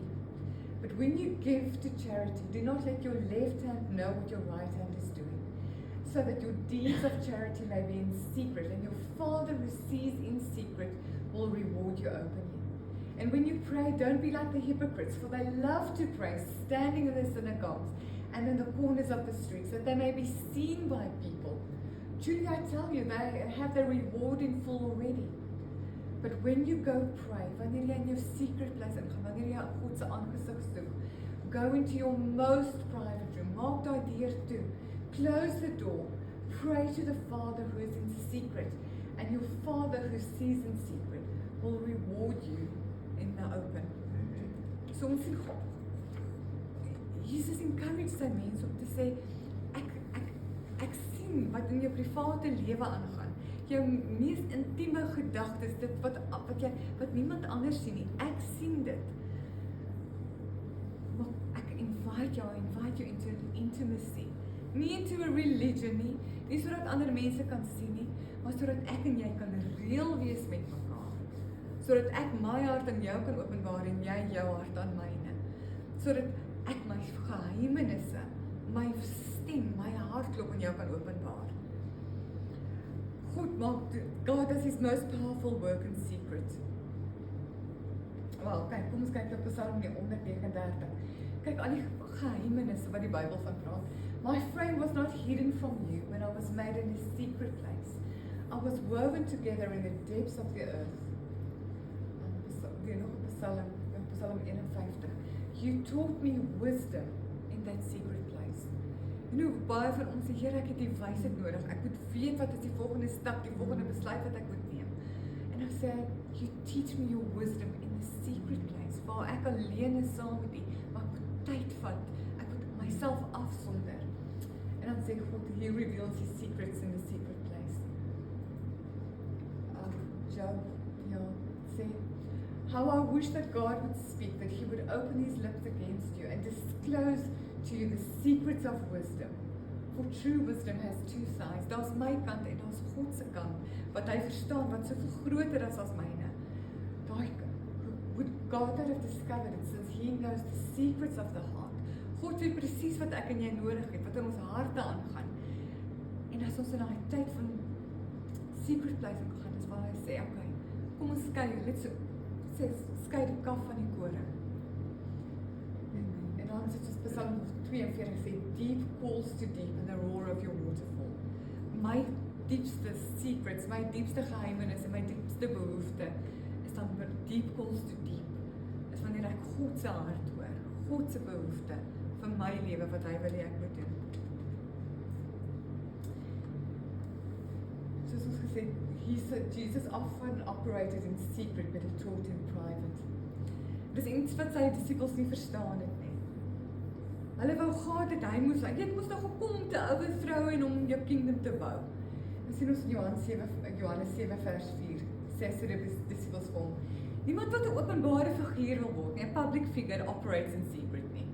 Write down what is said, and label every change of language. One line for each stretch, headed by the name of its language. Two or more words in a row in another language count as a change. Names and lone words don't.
English: But when you give to charity, do not let your left hand know what your right hand is doing, so that your deeds of charity may be in secret, and your Father who sees in secret will reward you openly. And when you pray, don't be like the hypocrites, for they love to pray, standing in the synagogues and in the corners of the streets, that they may be seen by people. Truly I tell you, they have their reward in full already. But when you go pray,
Afrikaans: wanneer jy in jou
English: secret place
Afrikaans: ingaan, wanneer jy God se aangesig soek,
English: go into your most private room,
Afrikaans: maak daai deur toe,
English: close the door, pray to the Father who is in secret, and your Father who sees in secret will reward you in the open.
Afrikaans: So ons sien God. Jesus encourage sy mense om te sê, ek sien wat in jou private lewe aangaan. Jou mees intieme gedagtes, dit wat niemand anders sien nie. Ek sien dit. Maar ek
English: invite you into intimacy.
Afrikaans: Nie
English: into a religion
Afrikaans: nie sodat ander mense kan sien nie, maar sodat ek en jy kan reël wees met mekaar. Sodat ek my hart aan jou kan openbaar en jy jou hart aan myne. Sodat ek my geheimenisse, my stem, my hartklop aan jou kan openbaar.
English: God does his most powerful work in secret.
Afrikaans: Wel, kyk, kom ons kyk op Psalm 139. Kyk al die geheimenisse wat die Bybel van praat.
English: My frame was not hidden from you when I was made in a secret place. I was woven together in the depths of the earth.
Afrikaans: Weer nog op Psalm 51.
English: You taught me wisdom in that secret place. You know,
Afrikaans: baie van ons sê, Here, ek het die wysheid nodig. Ek moet weet wat is die volgende stap, die volgende besluit wat ek moet neem. En dan sê,
English: you teach me your wisdom in the secret place,
Afrikaans: waar ek alleen is saam met U, maar ek moet tyd vat, ek moet myself afsonder. En dan sê God,
English: He reveals His secrets in the secret place. Job, sê, how I wish that God would speak, that He would open His lips against you and disclose to you the secrets of wisdom. For true wisdom has two sides.
Afrikaans: Daar's my kant en daar's God se kant, wat hy verstaan, wat soveel groter is as myne.
English: Would God have discovered it, since He knows the secrets of the heart.
Afrikaans: God weet presies wat ek en jy nodig het, wat in ons harte aangaan. En as ons in daai tyd van
English: secret place
Afrikaans: gaan, is waar hy sê, okay, kom ons skei die kaf van die koring. En dan is dit Psalm 42 sê,
English: deep calls to deep in the roar of your waterfall.
Afrikaans: My diepste secrets, my diepste geheimenis en my diepste behoefte is dan
English: deep calls to deep.
Afrikaans: Is wanneer ek God se hart hoor, God se behoefte vir my lewe wat hy wil hê ek moet doen. Soos ons gesê,
English: Jesus often operated in secret, but He taught in private.
Afrikaans: Dis iets wat sy disippels nie verstaan het nie. Hulle wou gehad het, hy moes nou gekom om te overthrow en om jou kingdom te bou. Ons sien ons in Johannes 7 vers 4, sê sy disippels vir hom, niemand wat 'n openbare figuur wil word nie, 'n
English: public figure operates in secret
Afrikaans: nie.